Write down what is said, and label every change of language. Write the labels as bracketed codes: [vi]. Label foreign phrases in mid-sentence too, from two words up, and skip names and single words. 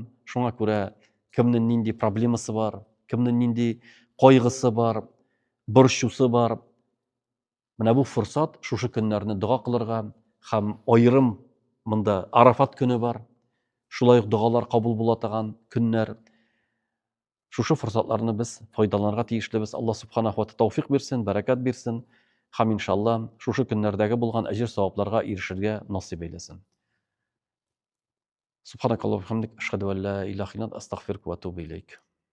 [tt] Шуңа күрә кемнең нинди проблемасы бар, кемнең нинди кайгысы бар, борчусы бар. Менә бу форсат шушы көннәрне дуга кылырга һәм аерым монда Арафат көне бар. Шулай ук дугалар кабул була торган көннәр. Шушы форсатларны без файдаланырга тиешлебез. Аллаһ [ar] سبحانه وتعالى [tt] тауфик бирсен, бәрәкәт бирсен һәм иншалла шушы көннәрдәге булган әҗер-савапларга ирешергә насыйп әйләсен. [ar] سبحانك اللهم وبحمدك أشهد أن لا إله إلا أنت أستغفرك وأتوب إليك.